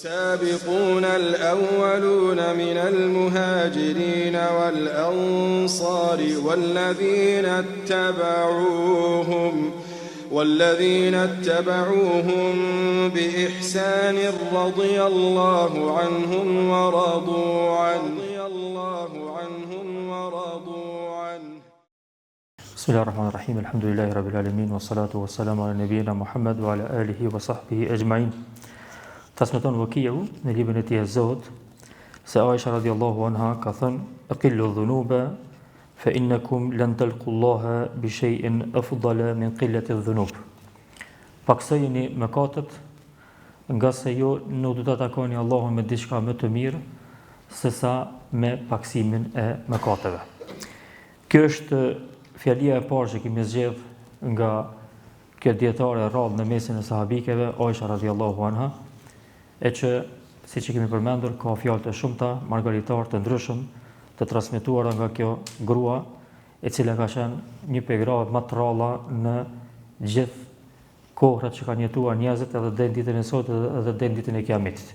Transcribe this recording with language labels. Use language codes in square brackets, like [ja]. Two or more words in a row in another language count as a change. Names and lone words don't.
[ar] والسابقون الأولون من المهاجرين والأنصار والذين اتبعوهم بإحسان رضي الله عنهم ورضوا عنه بسم الله الرحمن الرحيم الحمد لله رب العالمين والصلاة والسلام على نبينا محمد وعلى آله وصحبه أجمعين. [sq] Transmeton Wakiu në librin e tij Az-Zuhd se Aisha [ar] رضي الله عنها [sq] ka thënë: [ar] "أقلوا الذنوب فإنكم لن تلقوا الله بشيء أفضل من قلة الذنوب." [sq] Paksojeni mëkatet, nga se ju nuk do ta takoni Allahun me diçka më të mirë se sa me paksimin e mëkateve. Kjo është fjalia e parë që kemi zgjedh nga kjo dietare e rradh në mesin e sahabikeve, Aisha [ar] رضي الله عنها, [sq] e që, siç e kemi përmendur, ka fjalë të shumta, margaritar të ndryshëm, të transmetuara nga kjo grua, e cila ka qenë një prej grave më të rralla në gjithë kohrat që kanë jetuar njerëzit, edhe deri në ditën e sotme edhe deri në ditën e Kiametit.